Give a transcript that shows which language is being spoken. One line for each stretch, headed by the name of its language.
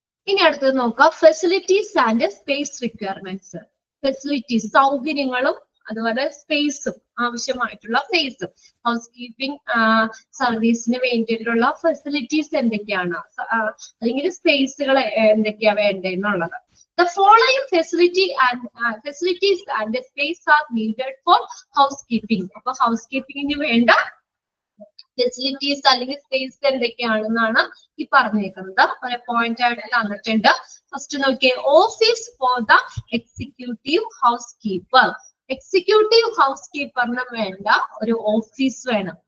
Malayalam: ഇനി അടുത്തത് നോക്കുക, facilities and space requirements. Facilities, സൗകര്യങ്ങളും അതുപോലെ സ്പേസും, ആവശ്യമായിട്ടുള്ള സ്പേസും. ഹൗസ് കീപ്പിംഗ് സർവീസിന് വേണ്ടിയിട്ടുള്ള ഫെസിലിറ്റീസ് എന്തൊക്കെയാണ്, അല്ലെങ്കിൽ സ്പേസുകൾ എന്തൊക്കെയാ വേണ്ടതെന്നുള്ളത്.
English: The following facilities and space are needed for housekeeping.
Malayalam: അപ്പൊ ഹൗസ് കീപ്പിംഗിന് വേണ്ട ഫെസിലിറ്റീസ് അല്ലെങ്കിൽ സ്പേസ് എന്തൊക്കെയാണെന്നാണ് ഈ പറഞ്ഞേക്കുന്നത്. ഒരു പോയിന്റ് ആയിട്ട് തന്നിട്ടുണ്ട്. ഫസ്റ്റ് നോക്കിയേ, office for the executive house keeper. Executive house കീപ്പറിന് വേണ്ട ഒരു ഓഫീസ് വേണം.